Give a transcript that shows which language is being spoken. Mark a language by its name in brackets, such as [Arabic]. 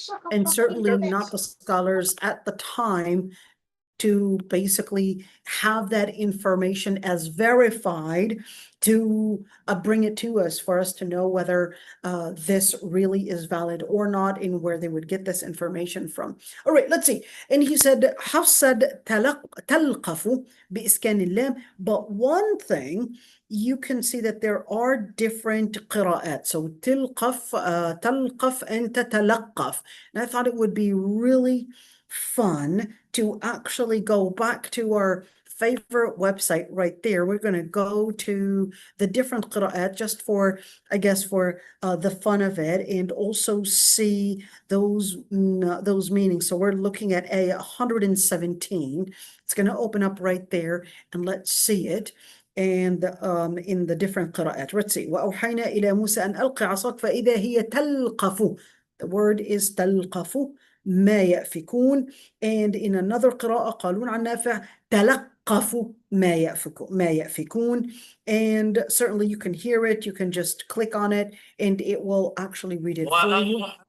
[English] and certainly not the scholars at the time, to basically have that information as verified, to bring it to us, for us to know whether this really is valid or not, and where they would get this information from. All right, let's see. And he said, Hafs said, [Arabic] تلقف بإسكان اللام. [English] But one thing, you can see that there are different قراءات. [Arabic] So تلقف, تلقف and تتلقف. [English] And I thought it would be really fun to actually go back to our favorite website right there. We're going to go to the different qira'at just for, I guess, for the fun of it, and also see those meanings. So we're looking at a 117. It's going to open up right there, and let's see it. And in the different qira'at, let's see. [Arabic] وأوحينا إلى موسى أن ألق عصاك فإذا هي تلقف. [English] The word is [Arabic] تلقف ما يأفكون. [English] And in another [Arabic] قراءة قالون عن نافع تلقفوا ما يأفكون. [English] And certainly you can hear it, you can just click on it and it will actually read it for you.